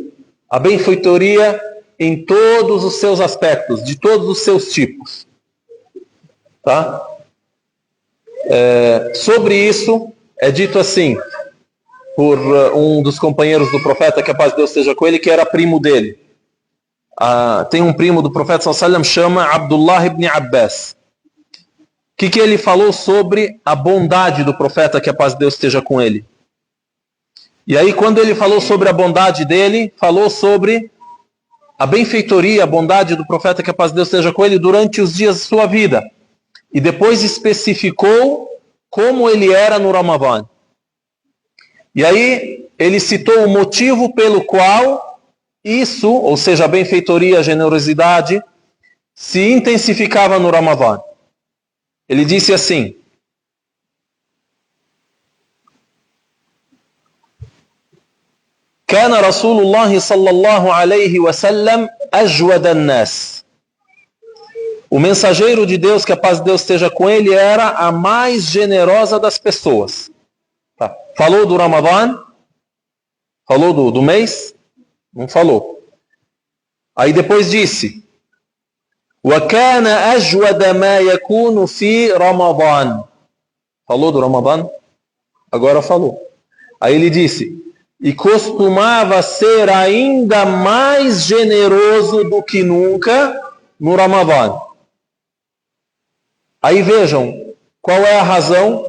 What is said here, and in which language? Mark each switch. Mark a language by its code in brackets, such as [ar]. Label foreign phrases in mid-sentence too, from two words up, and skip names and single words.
[pt] A benfeitoria em todos os seus aspectos, de todos os seus tipos. Tá? Sobre isso, é dito assim, por um dos companheiros do profeta, que a paz de Deus esteja com ele, que era primo dele. Tem um primo do profeta [ar] صلى الله عليه وسلم, [pt] chama Abdullah ibn Abbas. O que ele falou sobre a bondade do profeta, que a paz de Deus esteja com ele? E aí, quando ele falou sobre a bondade dele, falou sobre a benfeitoria, a bondade do profeta, que a paz de Deus esteja com ele, durante os dias de sua vida. E depois especificou como ele era no Ramadã. E aí, ele citou o motivo pelo qual isso, ou seja, a benfeitoria, a generosidade, se intensificava no Ramadã. Ele disse assim: [ar] كان رسول الله صلى الله عليه وسلم أجود الناس. [pt] O mensageiro de Deus, que a paz de Deus esteja com ele, era a mais generosa das pessoas. Tá. Falou do Ramadã? Falou do mês? Não falou. Aí depois disse: [ar] وَكَانَ أَجْوَدَ مَا يَكُونُ فِي رَمَضَانِ. [pt] Falou do Ramadã? Agora falou. Aí ele disse, e costumava ser ainda mais generoso do que nunca no Ramadã. Aí vejam, qual é a razão?